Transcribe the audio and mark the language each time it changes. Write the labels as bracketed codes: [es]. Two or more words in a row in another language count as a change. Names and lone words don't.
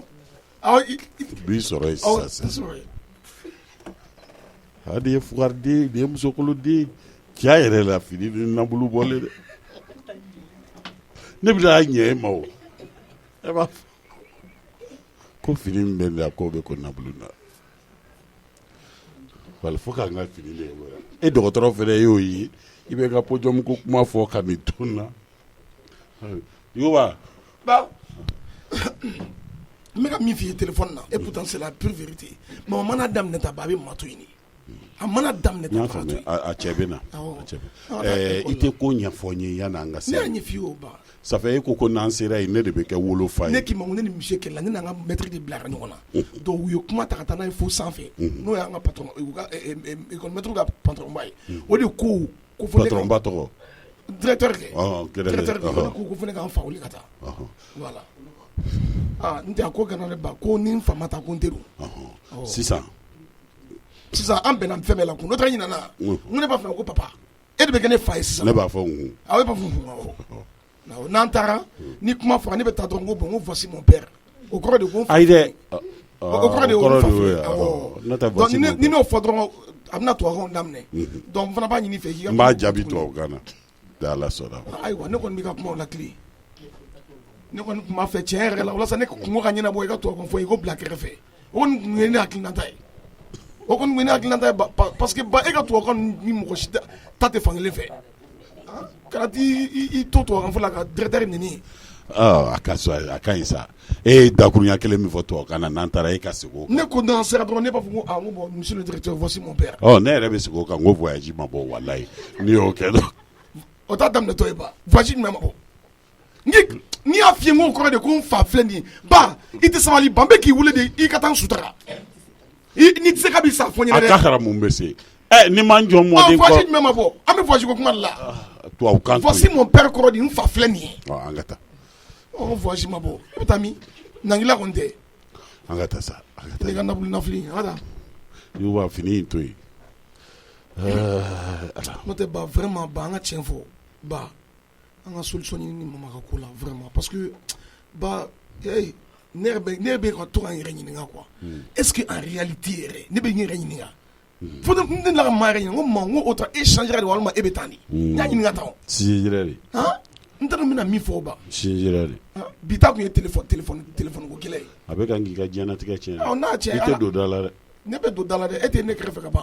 [bm] b'i sɔrɔ yen sisan hali ye fugariden de ye musokoloden cɛ yɛrɛ la fini ni nabulu bɔlen dɛ ne bɛna ɲɛ e ma o e b'a fɔ ko fini min bɛ ne la k'o bɛ ko nabulu na wala fo k'an ka fini de ye e dɔgɔtɔrɔ fɛnɛ y'o ye i bɛ ka pɔjɔmu ko kuma fɔ ka nin ton na yuba ba n bɛ ka min f'i ye téléphone na [fr] et pourtant c'est la pure vérité [bm] mama mana daminɛ ta ba a bɛ maa to yen a mana daminɛ ta ba to yen a cɛ bɛ na i tɛ ko ɲɛfɔ n ye yanni an ka se ne y'a ɲɛf'i ye o ba [fr] ça fait [bm] e ko n'an sera yen ne de bɛ kɛ wolofa ye ne k'i ma ko ne ni monsieur kɛlɛla ne n'an ka maître de bilara ɲɔgɔn na donc u ye kuma ta ka taa n'a ye fo sanfɛ n'o y'an ka patron école maître ka patron ba ye o de ko fɔ ne patron ba tɔgɔ directeur kɛ directeur ko fɔ ne k'an fa wuli ka taa voilà n tɛ a ko gana ne ba ko ni n fa ma taa ko n tɛ don sisan an bɛnna fɛn bɛɛ la kun n'o tɛ ɲinana n ko ne b'a fɔ ko papa e de bɛ kɛ ne fa ye sisan ne b'a fɔ n kun e b'a fɔ n'an taara ni kuma fɔra ne bɛ taa dɔrɔn ko bon ko [fr] voici mon père [bm] o kɔrɔ de ko n fa ayi dɛ o kɔrɔ de ko n fa filɛ ni n'o fɔ dɔrɔn a bɛna tubabukanw daminɛ donc n fana b'a ɲini fɛ k'i ka n b'a jaabi tubabukan na ala sɔnna ayiwa ne kɔni b'i ka kumaw lakile ne kɔni tun b'a fɛ tiɲɛ yɛrɛ la walasa ne kungo ka ɲɛnabɔ i ka tubabukan fɔ i ko bila kɛrɛfɛ o kɔni tun ye ne hakilinata ye o kɔni tun ye ne hakilinata ye parce que ba e ka tubabukan ni mɔgɔ si ta tɛ fankelen fɛ kana i to tubabukan fɔ la ka directeur neni a ka ɲi sa e ye dakurunya kelen min fɔ tubabukan na n'an taara e ka segin o kan ne ko n'an sera dɔrɔn ne b'a fɔ ko n ko [fr] bon monsieur le directeur voici mon père [bm] ne yɛrɛ bɛ segin o kan n ko voyage ma bɔ walayi n'i y'o kɛ dɔn o t'a daminɛtɔ ye ba voyage jumɛn ma bɔ n'i y'a f'i ye n ko kɔrɔ de ko n fa filɛ nin ye ba i tɛ sabali ba n bɛ k'i wele de i ka taa n sutura n'i tɛ se ka b'i sa fɔ n ɲɛna dɛ a ka kɛra mun bɛ se ni m'an jɔ mɔden kɔ voyage jumɛn ma bɔ an bɛ voyage ko kuma de la tubabukan [fr] voici mon père [bm] kɔrɔ de n fa filɛ nin ye an ka taa voyage ma bɔ i bɛ taa min nangila kɔni tɛ an ka taa sa i ka nabulu nafili an ka taa yuba fini in to yen n'o tɛ ba vraiment ba an ka tiɲɛ fɔ ba an ka solution ɲini ni mama ka ko la vraiment parce que ba ne yɛrɛ bɛ ka to ka n yɛrɛ ɲininka quoi [fr] est-ce que en réalité [bm] yɛrɛ ne bɛ n yɛrɛ ɲininka fo ne la ka maa yɛrɛ ɲininka n ko ma n ko o tɛ e changera de walima e bɛ taa ni n y'a ɲininka tan sinjira de n t'a dɔn n bɛna min fɔ o ba sinjira de bi ta tun ye téléphone ko kɛlɛ ye a bɛ kan k'i ka diɲɛnatigɛ tiɲɛ n'a tiɲɛ i tɛ don da la dɛ ne bɛ don da la dɛ e tɛ ne kɛrɛfɛ ka ban